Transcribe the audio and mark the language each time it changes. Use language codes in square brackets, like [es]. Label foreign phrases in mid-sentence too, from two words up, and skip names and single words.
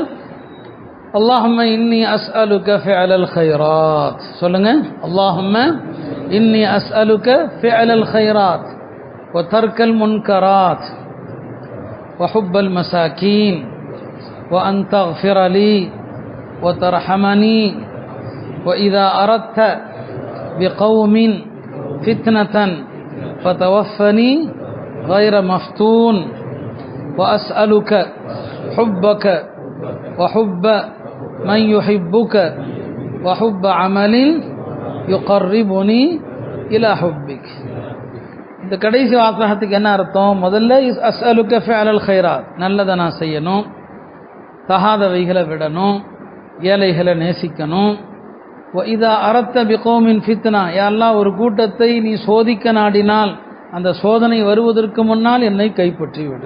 [ar] اللهم إني أسألك فعل الخيرات. சொல்லுங்க, اللهم إني أسألك فعل الخيرات وترك المنكرات وحب المساكين وأن تغفر لي وترحمني وإذا أردت بقوم فتنة فتوفني غير مفتون وأسألك حبك وحب من يحبك وحب عمل يقربني إلى حبك. [ta] இந்த கடைசி வாசகத்துக்கு என்ன அர்த்தம்? முதல்ல [ar] أسألك فعل الخيرات, [ta] நல்லதை நான் செய்யணும், தகாதவைகளை விடணும், ஏழைகளை நேசிக்கணும். [ar] إذا أردت بقوم فتنة, [ta] யா அல்லாஹ் ஒரு கூட்டத்தை நீ சோதிக்க நாடினால் அந்த சோதனை வருவதற்கு முன்னால் என்னை கைப்பற்றி விடு.